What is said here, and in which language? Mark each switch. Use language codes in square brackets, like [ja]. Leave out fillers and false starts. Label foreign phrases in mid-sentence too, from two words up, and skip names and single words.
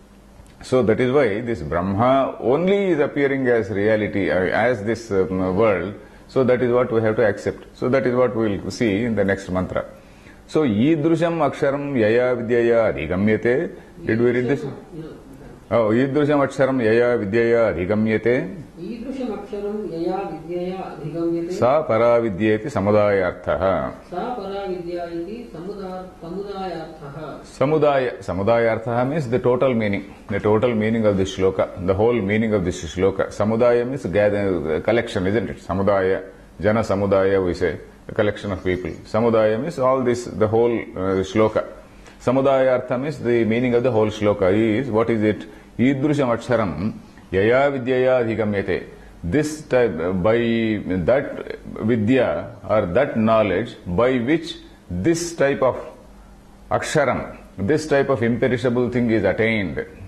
[en] So that is why this Brahma only is appearing as reality, as this world. So that is what we have to accept. So that is what we will see in the next mantra. So, [sa] Idrusham Aksharam Yaya Vidyaya Adhigamyate. [en] Did we read this? [sa] Oh, Idrusham Aksharam Yaya Vidyaya Adhigamyate. Idrusham Aksharam Yaya Vidyaya Adhigamyate. Sa Paravidyeti Samudayarthaha. Sa Paravidyayati Samudayarthaha. [en] Samudayarthaha means the total meaning. The total meaning of this shloka. The whole meaning of this shloka. Samudaya means collection, isn't it? Samudaya. [sa] Jana Samudaya [en] we say. A collection of people. Samudaya means all this, the whole shloka. Samudayartham is the meaning of the whole shloka. Is, what is it? [sa] Idrusham Aksharam Yaya Vidyaya Adhigamyate. [en] This type, by that Vidya or that knowledge by which this type of Aksharam, this type of imperishable thing is attained.